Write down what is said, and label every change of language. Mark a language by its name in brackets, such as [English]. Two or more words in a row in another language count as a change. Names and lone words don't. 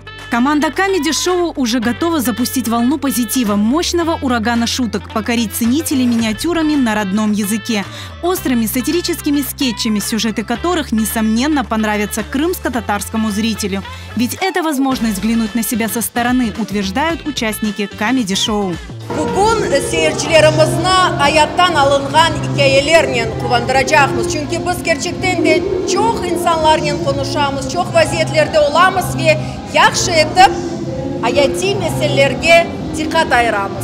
[Russian] Команда комеди-шоу уже готова запустить волну позитива, мощного урагана шуток, покорить ценителей миниатюрами на родном языке, острыми сатирическими скетчами, сюжеты которых, несомненно, понравятся крымско-татарскому зрителю. Ведь это возможность взглянуть на себя со стороны, утверждают участники комеди-шоу. [Crimean Tatar] Bugün seyircilerimizle hayattan alıngan hikayelerle kuvandıracağımız. Çünkü biz gerçekten de çok insanlarla konuşamız, çok vaziyetlerde olamız ve yaxşı etip hayati meselelerge dikkat ayıramız.